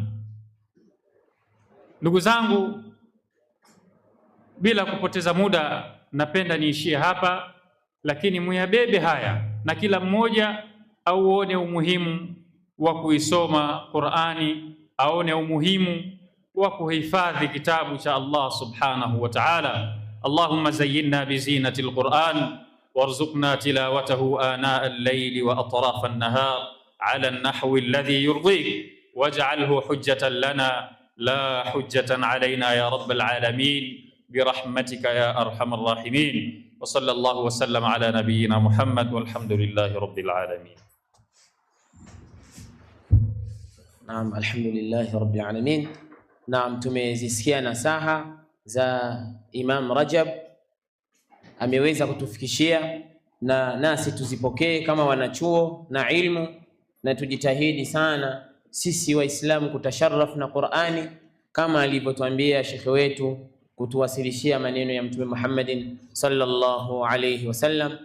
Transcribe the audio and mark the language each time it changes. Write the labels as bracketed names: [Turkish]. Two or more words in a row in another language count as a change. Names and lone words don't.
[Swahili] Ndugu zangu, bila kupoteza muda, napenda niishie hapa, lakini muyabebe haya na kila mmoja auone umuhimu wa kuisoma Qur'ani, aone umuhimu wa kuhifadhi kitabu cha Allah [Arabic] سبحانه وتعالى. اللهم زيّنّا بزينة القرآن وارزقنا تلاوته آناء الليل وأطراف النهار على النحو الذي يرضيك واجعله حجة لنا لا حجة علينا يا رب العالمين برحمتك يا أرحم الراحمين. وصلى الله وسلم على نبينا محمد والحمد لله رب العالمين. نعم، الحمد لله رب العالمين. [Swahili] Naam, tumezisikia nasaha za Imam Rajab, ameweza kutufikishia, na nasi tuzipokee kama wanachuo na ilmu, na tujitahidi sana sisi Waislamu kutasharraf na Qur'ani kama alivyotuambia shekhe wetu kutuwasilishia maneno ya Mtume Muhammadin [Arabic] صلى الله عليه وسلم.